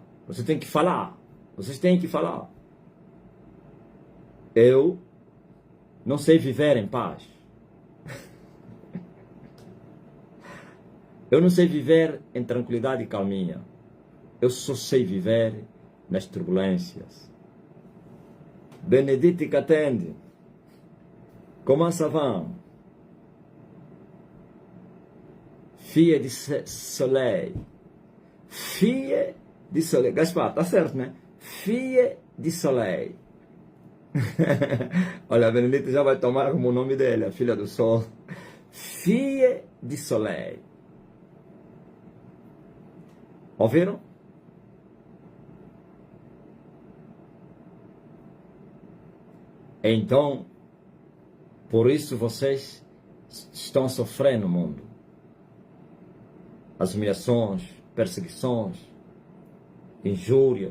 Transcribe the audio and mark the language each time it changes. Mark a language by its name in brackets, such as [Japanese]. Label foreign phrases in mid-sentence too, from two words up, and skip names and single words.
[Portuguese] Você tem que falar. Vocês têm que falar. Eu não sei viver em paz. Eu não sei viver em tranquilidade e calminha. Eu só sei viver nas turbulências. [French] Benedite Catende. Comment ça va? Fille de soleil. Fille de soleil. [Portuguese] Gaspar, tá certo, né? [French] Fille de soleil. [Portuguese] Olha, a Benedita já vai tomar como o nome dele, a filha do sol. [French] Fille de soleil. [Portuguese] Ouviram? Então, por isso vocês estão a sofrer no mundo. As humilhações, perseguições, injúrias.